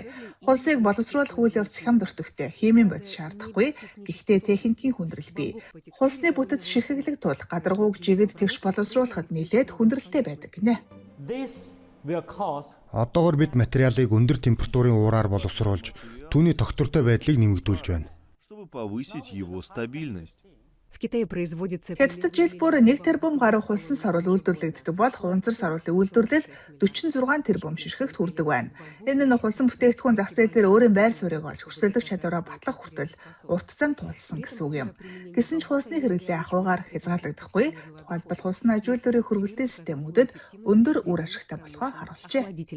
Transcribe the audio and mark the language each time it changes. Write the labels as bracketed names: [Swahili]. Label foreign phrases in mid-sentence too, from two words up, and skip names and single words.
[Mongolian] Хулсыг боловсруулах үйл явц хямд өртөгтэй, химийн бодис шаардахгүй, гэхдээ техникийн хүндрэл бий. Хулсны бүтэц ширхэглэх тул гадаргууг жигэд тэгш боловсруулахад нэлээд хүндрэлтэй байдаг гинэ. Одоогоор бид материалыг өндөр температурын уураар боловсруулж, түүний тогтвортой байдлыг нэмэгдүүлж байна. [Russian] Повысить его стабильность. [Mongolian] Хятадд жил бүр 1 тэрбум гаруй хулсан саруул үйлдвэрлэгддэг бол хуванцар саруулын үйлдвэрлэл 46 тэрбум ширхэгт хүрдэг байна. Энэ нь хулсан бүтээгдэхүүн зах зээл дээр өөрийн байр суурийг олж өрсөлдөх чадвараа батлах хүртэл урт зам туулсан гэсэн үг юм. Гэсэн ч хулсны хэрэглээ ахуйгаар хязгаарлагдахгүй, тухайлбал хулсан аж үйлдвэрийн хөргөлтийн системүүдэд өндөр үр ашигтай болохоо харуулжээ.